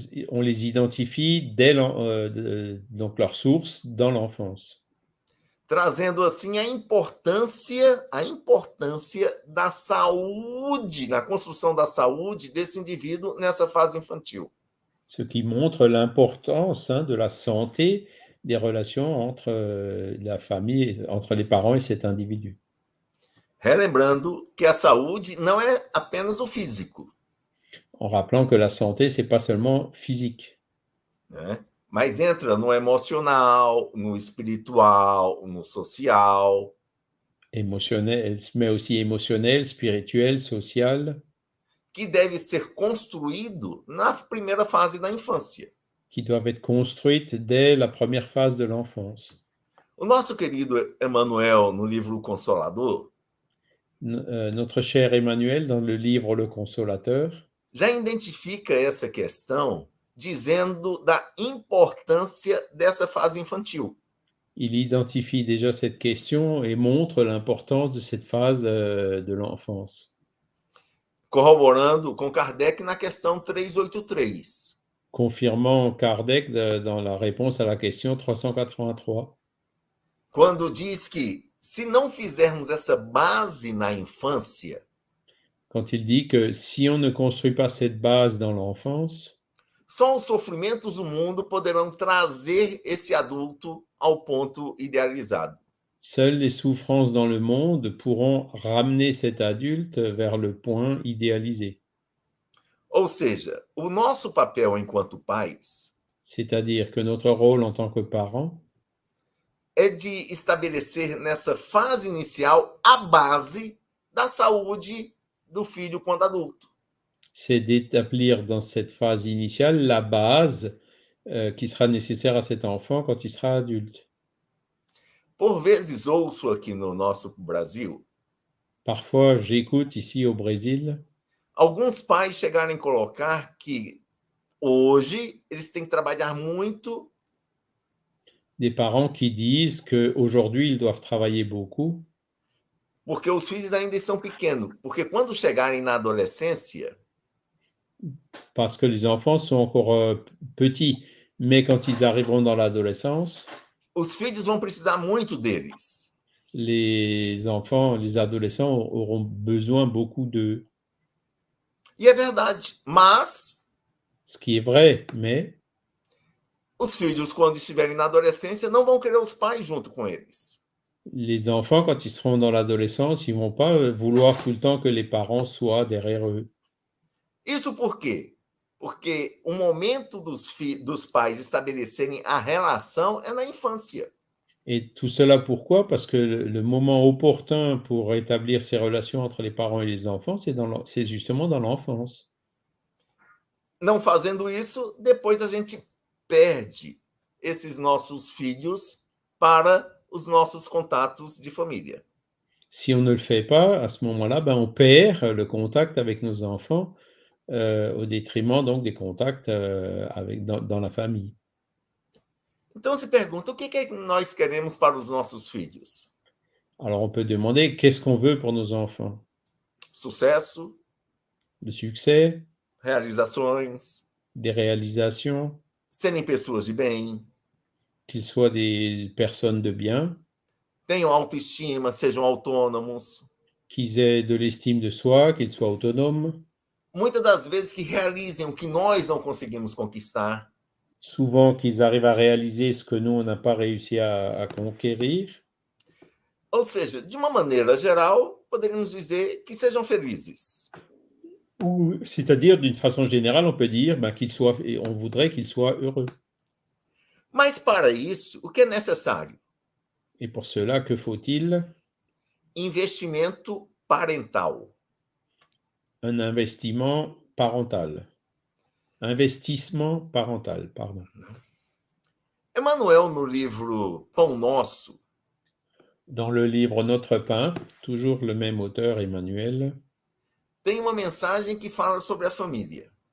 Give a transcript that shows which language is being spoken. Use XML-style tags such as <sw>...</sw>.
<fr>on les identifie dès donc leur source dans l'enfance.</fr> <pt>Trazendo assim a importância da saúde, na construção da saúde desse indivíduo nessa fase infantil.</pt> <fr>Ce qui montre l'importance de la santé des relations entre la famille, entre les parents et cet individu.</fr> <pt>Relembrando que a saúde não é apenas o físico,</pt> <fr>En rappelant que la santé, c'est pas seulement physique,</fr> <pt>né? Mas entra no emocional, no espiritual, no social.</pt> <fr>émotionnel, mais aussi émotionnel, spirituel, social,</fr> <pt>Que deve ser construído na primeira fase da infância.</pt> <fr>qui doivent être construites dès la première phase de l'enfance.</fr> <pt>O nosso querido Emmanuel, no livro Consolador,</pt> <fr>Notre cher Emmanuel, dans le livre Le Consolateur,</fr> <pt>já identifica essa questão dizendo da importância dessa fase infantil.</pt> <fr>il identifie déjà cette question et montre l'importance de cette phase de l'enfance.</fr> <pt>Corroborando com Kardec na questão 383.</pt> <fr>Confirmant Kardec dans la réponse à la question 383.</fr> <pt>Quando diz que se não fizermos essa base na infância,</pt> <fr>Quand il dit que si on ne construit pas cette base dans l'enfance,</fr> <pt>só os sofrimentos do mundo poderão trazer esse adulto ao ponto idealizado.</pt> <fr>seules les souffrances dans le monde pourront ramener cet adulte vers le point idéalisé.</fr> <pt>Ou seja, o nosso papel enquanto pais</pt> <fr>C'est-à-dire que notre rôle en tant que parents,</fr> <pt>é de estabelecer nessa fase inicial a base da saúde do filho quando adulto.</pt> <fr>c'est d'établir dans cette phase initiale la base qui sera nécessaire à cet enfant quand il sera adulte.</fr> <pt>Por vezes ouço aqui no nosso Brasil</pt> <fr>Parfois, j'écoute ici au Brésil</fr> <pt>alguns pais chegarem a colocar que hoje eles têm que trabalhar muito</pt> <fr>des parents qui disent qu'aujourd'hui, ils doivent travailler beaucoup</fr> <pt>porque os filhos ainda são pequenos. Porque quando chegarem na adolescência,</pt> <fr>parce que les enfants sont encore petits. Mais quand ils arriveront dans l'adolescence,</fr> <pt>os filhos vão precisar muito deles.</pt> <fr>les enfants, les adolescents auront besoin beaucoup d'eux.</fr> <pt>E é verdade, mas</pt> <fr>Ce qui est vrai, mais</fr> <pt>os filhos, quando estiverem na adolescência, não vão querer os pais junto com eles.</pt> <fr>les enfants, quand ils seront dans l'adolescence, ils vont pas vouloir tout le temps que les parents soient derrière eux.</fr> <pt>Isso por quê? Porque o momento dos pais estabelecerem a relação é na infância.</pt> <fr>Et tout cela pourquoi? Parce que le moment opportun pour établir ces relations entre les parents et les enfants, c'est justement dans l'enfance.</fr> <pt>Não fazendo isso, depois a gente perde esses nossos filhos para os nossos contatos de família.</pt> <fr>Si on ne le fait pas, à ce moment-là, ben, on perd le contact avec nos enfants au détriment donc des contacts dans la famille.</fr> <pt>Então se pergunta, o que é que nós queremos para os nossos filhos?</pt> <fr>Alors on peut demander qu'est-ce qu'on veut pour nos enfants?</fr> <pt>Sucesso,</pt> <fr>Le succès,</fr> <pt>realizações,</pt> <fr>des réalisations,</fr> <pt>serem pessoas de bem,</pt> <fr>qu'ils soient des personnes de bien,</fr> <pt>tenham autoestima, sejam autônomos.</pt> <fr>qu'ils aient de l'estime de soi, qu'ils soient autonomes,</fr> <pt>Muitas das vezes que realizem o que nós não conseguimos conquistar.</pt> <fr>souvent qu'ils arrivent à réaliser ce que nous, on n'a pas réussi à conquérir.</fr> <pt>Ou seja, de uma maneira geral, poderíamos dizer que sejam felizes.</pt> <fr>Ou, c'est-à-dire, d'une façon générale, on peut dire ben, on voudrait qu'ils soient heureux.</fr> <pt>Mas para isso, o que é necessário?</pt> <fr>Et pour cela, que faut-il?</fr> <pt>Investimento parental.</pt> <fr>Un investissement parental. Investissement parental, pardon.</fr> <pt>Emmanuel, no livro Pão Nosso,</pt> <fr>dans le livre Notre pain, toujours le même auteur, Emmanuel,</fr> <pt>tem uma mensagem que fala sobre a família.</pt>